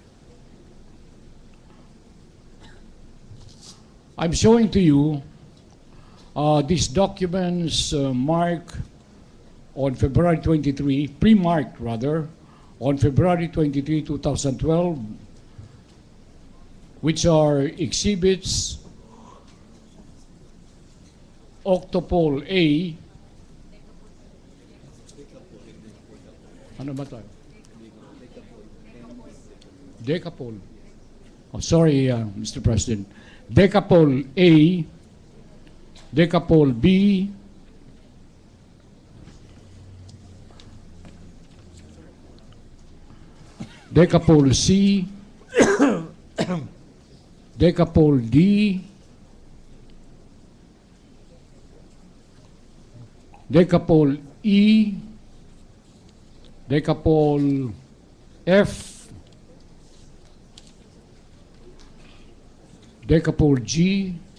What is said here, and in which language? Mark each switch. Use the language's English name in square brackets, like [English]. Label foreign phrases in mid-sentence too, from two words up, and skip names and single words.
[English] I'm showing to you these documents marked on February 23, pre-marked rather, on February 23, 2012, which are exhibits Octopole A. [Filipino] Ano ba tayo? [English] Decapole. Oh, sorry, Mr. President. Decapole A, Decapole B, Decapole C, Decapole D, Decapole E, Decapole F, Decapole G,